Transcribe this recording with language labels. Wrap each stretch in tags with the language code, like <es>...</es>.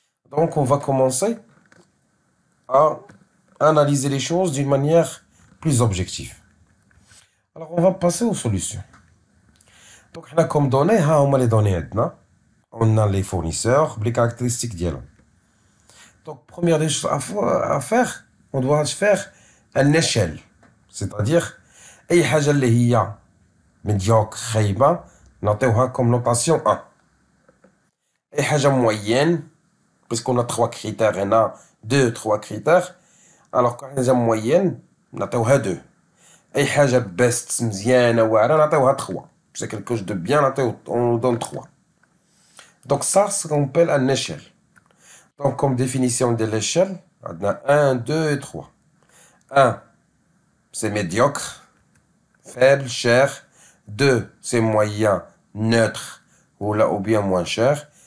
<fr>Donc, on va commencer à analyser les choses d'une manière plus objective. Alors, on va passer aux solutions. Donc, on a comme données, on a les données. On a les fournisseurs, les caractéristiques d'eux. Donc, première des choses à faire, on doit faire une échelle. C'est-à-dire, أي حاجة اللي هي médiocre, خايبة, نعطيوها comme notation 1. أي حاجة moyenne, puisqu'on a 3 critères, on a 2, 3 critères, alors quand on a moyenne, نعطيوها 2.</fr> <ar>أي حاجة best, مزيانة, واعرة, نعطيوها 3.</ar> <fr>C'est quelque chose de bien, on donne 3. Donc ça, c'est ce qu'on appelle une échelle. Donc comme définition de l'échelle, on a 1, 2 et 3. 1, c'est médiocre, faible, cher. 2, c'est moyen, neutre ou bien moins cher.</fr>